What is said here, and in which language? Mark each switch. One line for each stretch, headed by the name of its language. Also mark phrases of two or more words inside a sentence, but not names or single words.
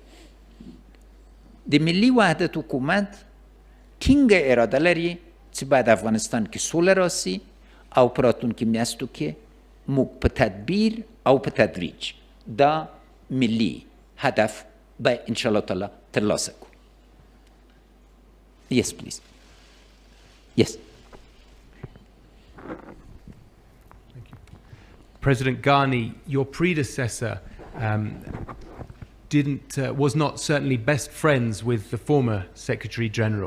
Pashto: د ملي وحدت حکومت ټینګه اراده لري چې باید افغانستان کې سوله راسي او په راتلونکي میاشتو کې موږ په تدبیر او په تدریج دا ملي هدف به
Arabic: انشاءالله تعالی
Pashto: ترلاسه کړو.
English: Yes, please. Yes. Thank you. President Ghani, your predecessor was not certainly best friends with the former Secretary General.